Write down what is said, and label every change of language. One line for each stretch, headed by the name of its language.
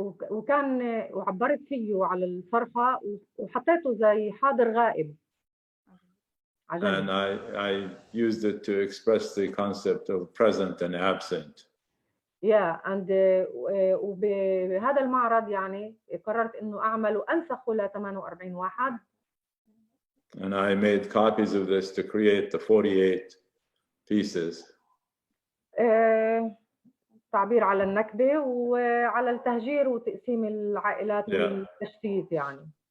Arabic: وكان وعبرت فيه على الصرخة وحطيته زي حاضر غائب.
English: And I used it to express the concept of present and absent. Yeah, and
Arabic: وبهذا المعرض يعني قررت إنه أعمل وأنسخه ل 48 واحد.
English: And I made copies of this to create the 48 pieces.
Arabic: تعبير على النكبة وعلى التهجير وتقسيم العائلات والتشتيت يعني.